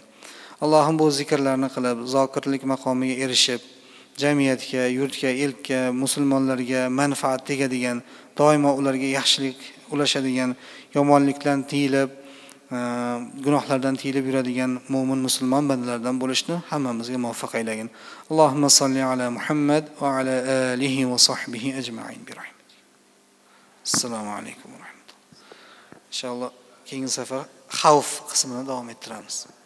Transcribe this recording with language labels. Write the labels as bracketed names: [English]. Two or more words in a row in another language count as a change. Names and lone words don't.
[Uzbek] Allohim bu zikrlarni qilib, zokirlik maqomiga erishib, jamiyatga, yurtga, elga, musulmonlarga manfaat tegadigan, doimo ularga yaxshilik ulashadigan, yomonlikdan tiyilib, gunohlardan tiyilib yuradigan mo'min musulmon bandalardan bo'lishni hammamizga muvaffaq aylagin. [Arabic] اللهم صل على محمد وعلى آله وصحبه أجمعين برحمة. [Uzbek] Assalomu alaykum va rahmatulloh. Inshaalloh keyingi safar xavf qismini davom ettiramiz.